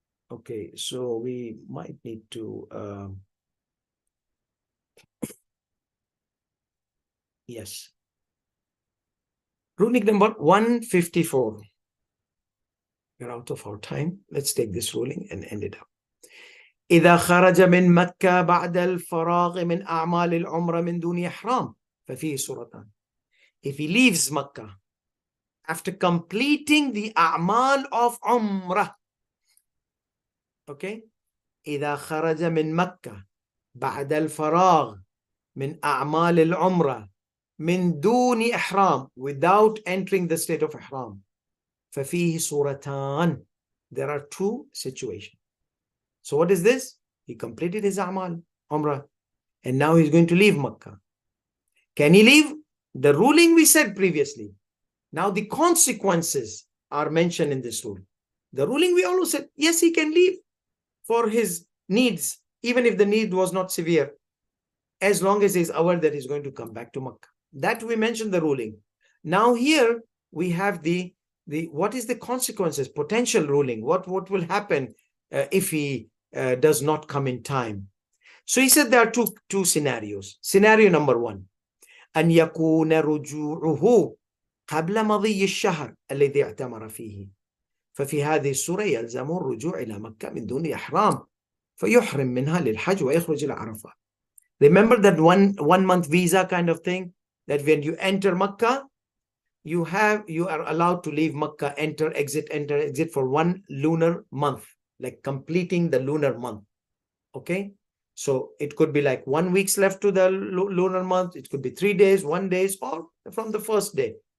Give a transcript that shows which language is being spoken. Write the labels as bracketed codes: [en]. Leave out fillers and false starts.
[en] Okay, so we might need to yes. Ruling number 154. We're out of our time. Let's take this ruling and end it up. [ar] إذا خرج من مكة بعد الفراغ من أعمال العمرة من دون إحرام ففيه صورتان. [en] If he leaves Makkah after completing the أعمال of Umrah, okay, [ar] إذا خرج من مكة بعد الفراغ من أعمال العمرة من دون إحرام, [en] without entering the state of إحرام, [ar] ففيه صورتان. [en] There are two situations. So what is this? He completed his A'mal, Umrah, and now he's going to leave Makkah. Can he leave? The ruling we said previously. Now the consequences are mentioned in this rule. The ruling we also said, yes, he can leave for his needs, even if the need was not severe, as long as he's aware that he's going to come back to Makkah. That we mentioned the ruling. Now here we have the what is the consequences, potential ruling, what will happen if he does not come in time. So he said there are two scenarios. Scenario number one, [ar] أن يكون رجوعه قبل مضي الشهر الذي اعتمر فيه ففي هذه الصورة يلزم الرجوع إلى مكة من دون إحرام فيحرم منها للحج ويخرج إلى عرفات. [en] Remember that one month visa kind of thing, that when you enter Makkah, you are allowed to leave Makkah, enter, exit for 1 lunar month, like completing the lunar month. Okay, so it could be like 1 week left to the lunar month, it could be 3 days, 1 day, or from the first day.